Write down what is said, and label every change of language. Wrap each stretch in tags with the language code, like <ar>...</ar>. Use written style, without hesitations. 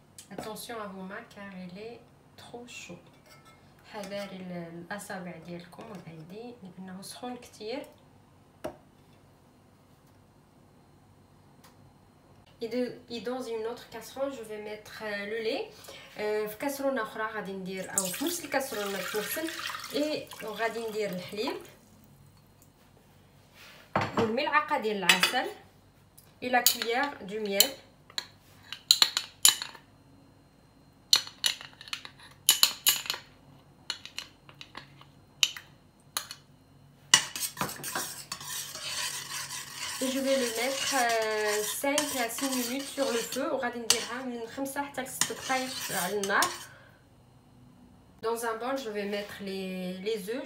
<fr>Attention à vos mains car il est trop chaud.</fr> <ar>حذاري الاصابع ديالكم والايدي لانه سخون كتير.</ar> <fr>Et dans une autre casserole, je vais mettre le lait.</fr> <ar>في كاسرونه اخرى غادي ندير او في نفس الكاسرونه تنفسل وغادي ندير الحليب والملعقه ديال العسل</ar> <fr>et la cuillère du miel. Et je vais le mettre 5 à 6 minutes sur le feu.</fr> <ar>وغادي نديرها من 5 حتى ل 6 دقائق على النار.</ar> <fr>Dans un bol, je vais mettre les œufs.</fr>